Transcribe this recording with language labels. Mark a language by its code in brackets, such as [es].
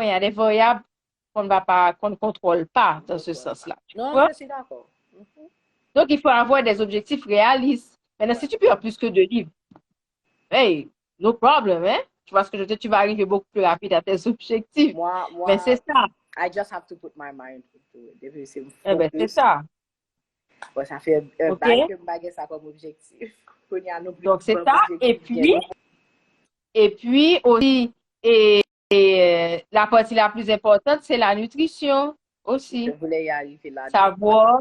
[fr] Il y a des variables qu'on ne contrôle pas dans ce sens-là. Non, je suis d'accord. Donc, il faut avoir des objectifs réalistes. Maintenant, si tu perds plus que 2 livres, [en] hey, no problem, [fr] hein? Tu vois ce que je veux dire? Tu vas arriver beaucoup plus rapide à tes objectifs. Mais c'est ça. [en] I just have to put my mind into it. [fr] Eh ben, c'est ça. Bon, ça fait un bail que je bague ça comme objectif. Donc, c'est ça. Et puis aussi, la partie la plus importante, c'est la nutrition aussi. Je voulais y arriver là. Savoir.